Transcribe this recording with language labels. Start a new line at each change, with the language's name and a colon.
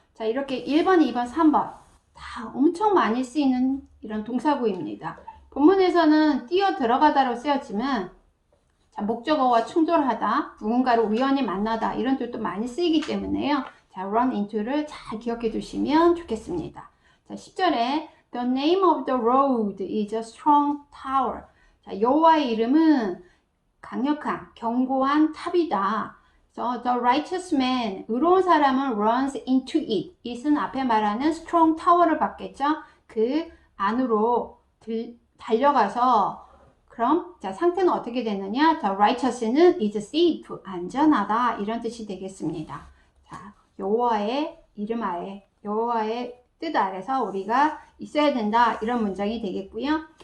Korean: 자, 이렇게 1번, 2번, 3번 다 엄청 많이 쓰이는 이런 동사구입니다. 본문에서는 뛰어 들어가다로 쓰였지만 자, 목적어와 충돌하다, 누군가를 우연히 만나다 이런 뜻도 많이 쓰이기 때문에요. 자, run into를 잘 기억해 두시면 좋겠습니다.
English: 자, 10절에 The name of the road is a strong tower.
Korean: 자, 여호와의 이름은 강력한, 견고한 탑이다.
English: So, the righteous man,
Korean: 의로운 사람은
English: runs into it.
Korean: it은 앞에 말하는 strong tower를 받겠죠. 그 안으로 달려가서 그럼 자, 상태는 어떻게 되느냐? The righteous는
English: is safe,
Korean: 안전하다, 이런 뜻이 되겠습니다. 자, 여호와의 이름 아래, 여호와의 뜻 아래서 우리가 있어야 된다, 이런 문장이 되겠고요.